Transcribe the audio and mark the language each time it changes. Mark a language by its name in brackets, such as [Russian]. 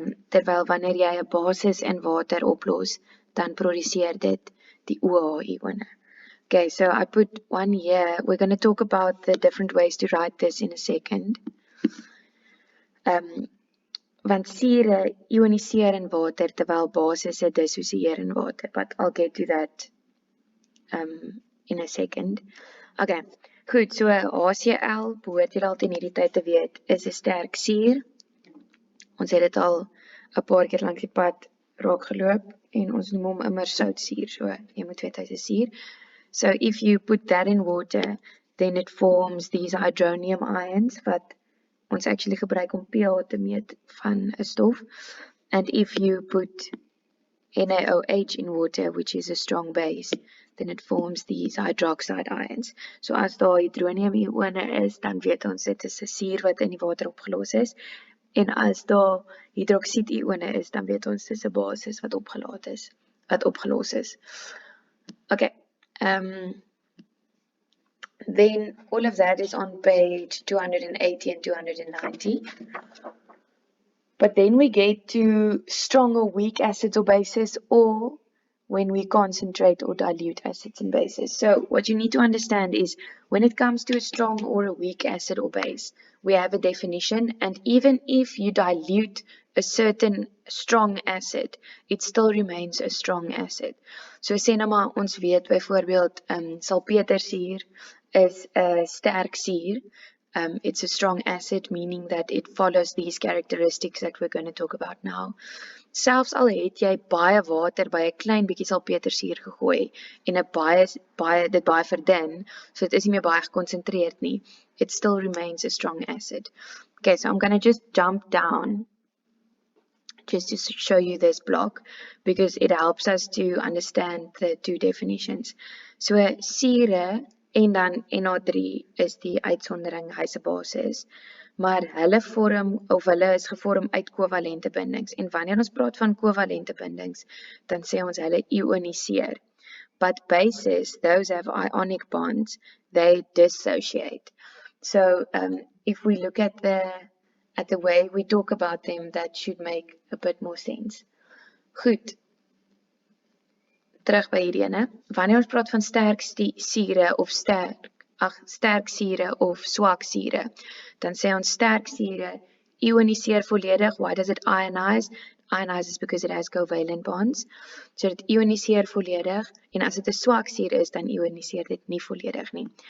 [Afrikaans] Terwyl wanneer jy 'n basis in water oplos, dan produseer dit die OH-ione. [English] Okay, so I put one here. We're going to talk about the different ways to write this in a second. [Afrikaans] Want sure ioniseer in water terwyl basisse dissosieer in water, [English] but I'll get to that in a second. [Afrikaans] Okay, goed, so HCl, behoort julle al teen hierdie tyd te weet, is 'n sterk suur. Ons het dit al 'n paar keer langs die pad raak geloop, en ons noem hom immer soutsuur, so jy moet weet hy's 'n suur. [English] So if you put that in water, then it forms these hydronium ions, [Afrikaans] wat ons actually gebruik om pH te meet van 'n stof. [English] And if you put NaOH in water, which is a strong base, then it forms these hydroxide ions. [Afrikaans] So as daar hydronium-ione is, dan weet ons dit is 'n suur wat in die water opgelos is. En as daar hydroksied-ione is, dan weet ons dis 'n basis wat opgelos is. Okay. [English] Then all of that is on page 280 and 290. But then we get to strong or weak acids or bases, or when we concentrate or dilute acids and bases. So what you need to understand is when it comes to a strong or a weak acid or base, we have a definition, and even if you dilute a certain strong acid, it still remains a strong acid. [Afrikaans] So sê nou maar ons weet byvoorbeeld salpetersuur is 'n sterk suur. [English] It's a strong acid, meaning that it follows these characteristics that we're going to talk about now. [Afrikaans] Selfs al het jy baie water by 'n klein bietjie salpetersuur gegooi en 'n baie verdun, so dit is nie meer baie gekonsentreerd nie, [English] it still remains a strong acid. Okay, so I'm going to just jump down just to show you this block, because it helps us to understand the two definitions. [Afrikaans] So sure en dan NO3 is die uitsondering, hy's 'n basis, maar hulle is gevorm uit kovalente bindings, en wanneer ons praat van kovalente bindings, dan sê ons hulle ioniseer. [English] But bases, those have ionic bonds, they dissociate. So if we look at the way we talk about them, that should make a bit more sense. [Afrikaans] Goed. Terug by hierdie ene. Wanneer ons praat van sterk sure of swak sure, dan sê ons sterk sure ioniseer volledig. [English] Why does it ionize? Ionizes because it has covalent bonds. [Afrikaans] So dit ioniseer volledig, en as dit 'n swak sure is, dan ioniseer dit nie volledig nie.